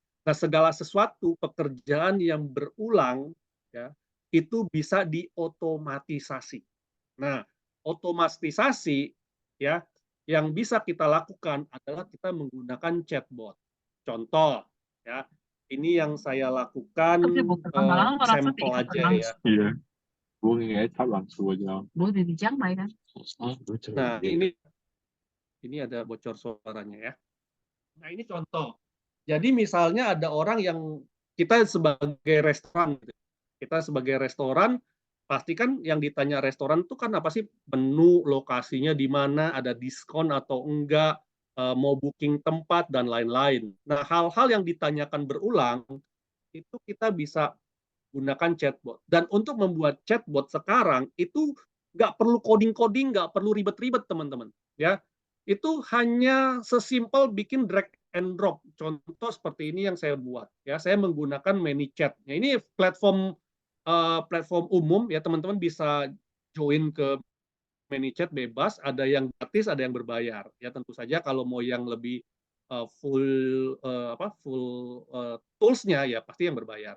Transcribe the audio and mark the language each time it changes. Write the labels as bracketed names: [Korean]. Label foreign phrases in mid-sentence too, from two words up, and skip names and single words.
[Indonesian] Nah, segala sesuatu pekerjaan yang berulang ya, itu bisa diotomatisasi. Nah, otomatisasi ya yang bisa kita lakukan adalah kita menggunakan chatbot. Contoh ya, ini yang saya lakukan sampel aja ya. Iya, gue nghe Thảo làm xùa cho. Bố thì chắc mày đó. Nah, ini ada bocor suaranya ya. Nah, ini contoh. Jadi misalnya ada orang yang kita sebagai restoran, gitu. Kita sebagai restoran, pasti kan yang ditanya restoran itu kan apa sih? Menu, lokasinya di mana, ada diskon atau enggak, mau booking tempat, dan lain-lain. Nah, hal-hal yang ditanyakan berulang, itu kita bisa gunakan chatbot. Dan untuk membuat chatbot sekarang, itu nggak perlu coding-coding, nggak perlu ribet-ribet, teman-teman. Ya, itu hanya sesimpel bikin [English] drag and drop. [Indonesian] Contoh seperti ini yang saya buat. Ya, saya menggunakan ManyChat. Ya, ini platform umum ya, teman-teman bisa join ke ManyChat bebas. Ada yang gratis, ada yang berbayar. Ya, tentu saja kalau mau yang lebih [English] full tools- [Indonesian] nya ya pasti yang berbayar.